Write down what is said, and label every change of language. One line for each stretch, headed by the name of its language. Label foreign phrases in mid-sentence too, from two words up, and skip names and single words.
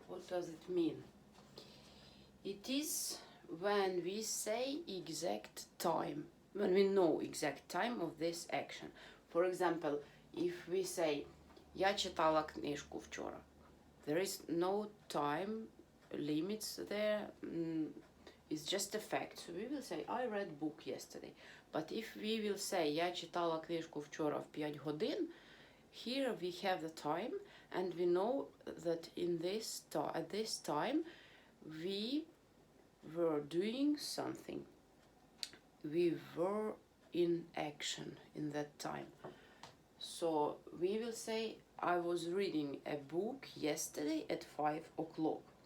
English: does it mean? It is when we say exact time, when we know exact time of this action. For example, if we say
Ukrainian: "Я читала книжку вчора",
English: there is no time limits there. It's just a fact. So we will say I read book yesterday. But if we will say
Ukrainian: "Я читала книжку вчора в 5 годин",
English: here we have the time, and we know that at this time we were doing something. We were in action in that time. So we will say I was reading a book yesterday at 5 o'clock.